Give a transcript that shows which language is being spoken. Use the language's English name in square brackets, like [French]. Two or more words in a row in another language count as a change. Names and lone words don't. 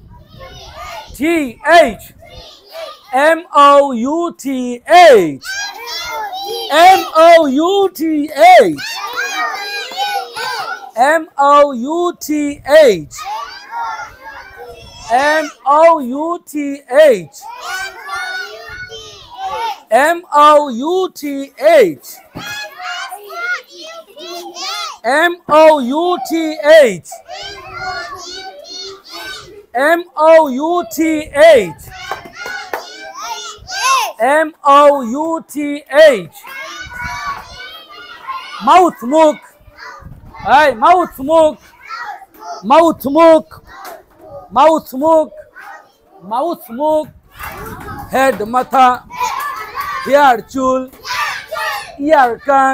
[English] TH, MOUTH, MOUTH, MOUTH, MOUTH, MOUTH, M-O-U-T-H. M-O-U-T-H. M-O-U-T-H. Mouth, [Bangla] মুখ। এই mouth, মুখ। Mouth, মুখ। Mouth, মুখ। Mouth, মুখ। Head, মাথা। Hair, চুল। Ear, কান।